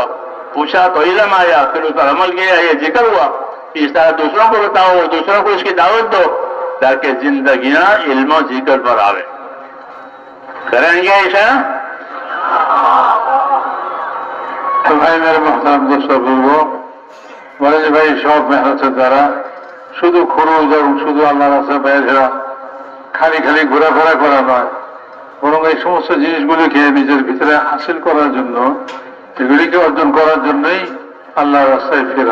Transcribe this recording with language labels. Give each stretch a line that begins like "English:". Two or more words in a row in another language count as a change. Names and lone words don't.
Urdu: پوچھا تو علم آیا, پھر اس پر عمل کیا, یہ ذکر ہوا. اس طرح دوسروں کو بتاؤ, دوسروں کو اس کی دعوت دو تاکہ زندگیاں علم و ذکر پر آوے. کریں گے ایسا؟ تو بھائی میرے محترم دوستوں بزرگوں,
Bangla: বলে যে ভাই সব মেহনতের দ্বারা শুধু খরচ এবং শুধু আল্লাহ রাস্তায় বাইরে খালি খালি ঘোরাফেরা করা নয়, বরং এই সমস্ত জিনিসগুলিকে নিজের ভিতরে হাসিল করার জন্য, এগুলিকে অর্জন করার জন্যই আল্লাহর রাস্তায় ফেরা.